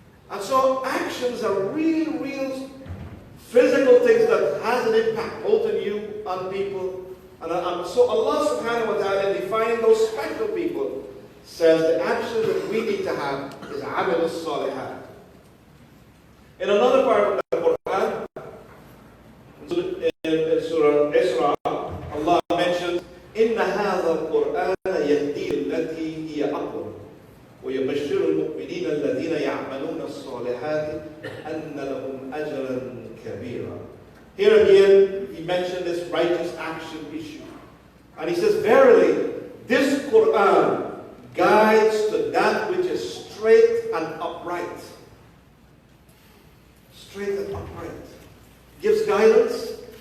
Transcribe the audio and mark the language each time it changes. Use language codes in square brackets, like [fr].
[en] And so actions are real physical things that has an impact both on you, on people. And so Allah subhanahu wa ta'ala, in defining those special people, says the action that we need to have is amal as-salihat. [ar] In another part of the Quran, in Surah Isra, Allah mentions, إِنَّ هَذَا الْقُرْآنَ يَهْدِي لِلَّتِي هِيَ أَقْوَمُ وَيُبَشِّرُ الْمُؤْمِنِينَ الَّذِينَ يَعْمَلُونَ الصَّالِحَاتِ أَنَّ لَهُمْ أَجْرًا كَبِيرًا. [en] Here again, he mentioned this righteous action issue. And he says, verily, this Quran guides to that which is straight and upright. Straight and upright. Gives guidance.